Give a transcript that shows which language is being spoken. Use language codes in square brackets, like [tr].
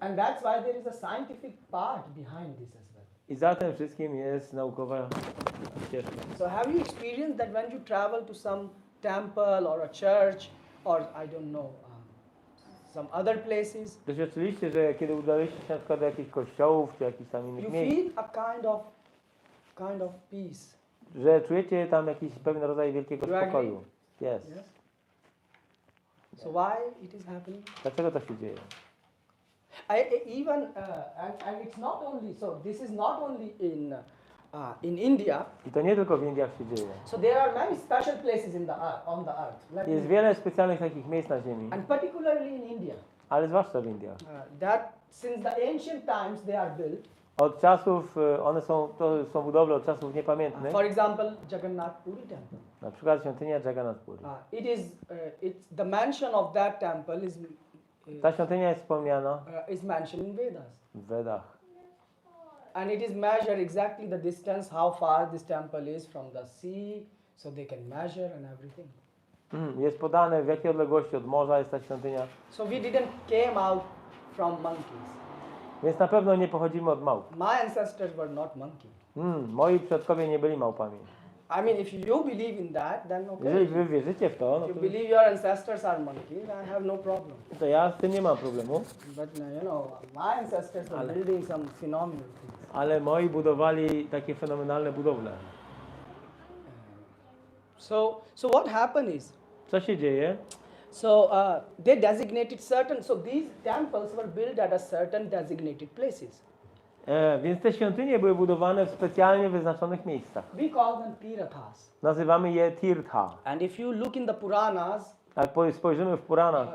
[en] And that's why there is a scientific part behind this as well. [pl] I za tym wszystkim jest naukowa ścieżka. [en] So have you experienced that when you travel to some temple or a church or I don't know, some other places, [pl] Doświadczyliście, że kiedy udaliście się na przykład do jakichś kościołów czy jakichś tam innych [en] you [pl] miejsc, [en] feel a kind of peace. [pl] że czujecie tam jakiś pewien rodzaj wielkiego [en] You agree? [pl] spokoju. Jest. [en] Yes? So why it is happening? [pl] Dlaczego to się dzieje? [en] And it's not only so. This is not only in India. [pl] I to nie tylko w Indiach się dzieje. [en] So there are many special places on the earth. [pl] Jest wiele specjalnych takich miejsc na Ziemi, [en] And particularly in India, [pl] ale zwłaszcza w Indiach. [en] that since the ancient times they are built. [pl] Od czasów, to są budowle od czasów niepamiętnych. [en] For example, Jagannath Puri temple. [pl] Na przykład świątynia Jagannath Puri. [en] It's the mention of that temple [pl] Ta świątynia jest wspomniana [en] is mentioned in Vedas. [pl] w Wedach. [en] And it is measured exactly the distance, how far this temple is from the sea, so they can measure and everything. [pl] Jest podane, w jakiej odległości od morza jest ta świątynia. [en] So we didn't came out from monkeys. [pl] Więc na pewno nie pochodzimy od małp. [en] My ancestors were not monkey. [pl] Moi przodkowie nie byli małpami. [en] I mean, if you believe in that, then [pl] Jeżeli [en] okay. [pl] wy wierzycie w to, no [en] If you believe your ancestors are monkeys, I have no problem. [pl] to ja z tym nie mam problemu. [en] But you know, my ancestors were building some phenomenal things. [pl] Ale moi budowali takie fenomenalne budowle. [en] So what happened is, [pl] Co się dzieje? [en] so they designated certain. So these temples were built at a certain designated places. [pl] Więc te świątynie były budowane w specjalnie wyznaczonych miejscach. [en] We call them tirathas. [pl] Nazywamy je Tirtha. [en] And if you look in the Puranas, [pl] Jak spojrzymy w Puranach,